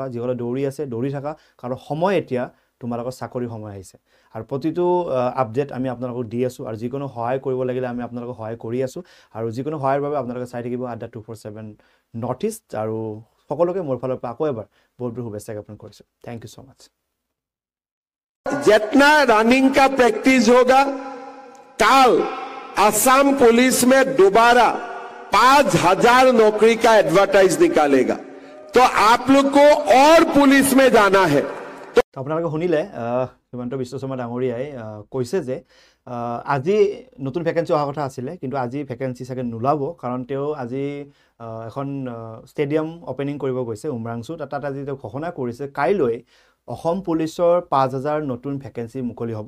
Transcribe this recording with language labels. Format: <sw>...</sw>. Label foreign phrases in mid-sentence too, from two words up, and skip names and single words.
<as>যিসকলে দৌৰি আছে দৌৰি থাকা, কাৰণ সময় এতিয়া তোমালোকৰ চাকৰি সময় আহিছে। আৰু প্ৰতিটো আপডেট আমি আপোনালোকক দি আছোঁ, আৰু যিকোনো সহায় কৰিব লাগিলে আমি আপোনালোকক সহায় কৰি আছোঁ। আৰু যিকোনো সহায়ৰ বাবে আপোনালোকে চাই থাকিব @247 নৰ্থ ইষ্ট। আৰু সকলোকে মোৰ ফালৰ পৰা আকৌ এবাৰ বহুত বহুত শুভেচ্ছা জ্ঞাপন কৰিছোঁ।</as> <en>Thank you so much.</en> <hi>जितना रनिंग का प्रैक्टिस होगा, कल असम पुलिस में दोबारा 5,000 नौकरी का एडवर्टाइज निकालेगा। तो आप लोग को और पुलिस में जाना है।</hi> <as>তো আপোনালোকে শুনিলে হিমন্ত বিশ্ব শৰ্মা ডাঙৰীয়াই কৈছে যে আজি নতুন ভ্যাকেন্সি অহা কথা আছিলে, কিন্তু আজি ভ্যাকেন্সি চাগে নোলাব, কাৰণ তেওঁ আজি এখন</as> <en>stadium opening</en> <as>কৰিব গৈছে উমৰাংচুত। তাত আজি তেওঁ ঘোষণা কৰিছে কাইলৈ অসম পুলিচৰ 5,000 নতুন ভ্যাকেন্সি মুকলি হ'ব।</as>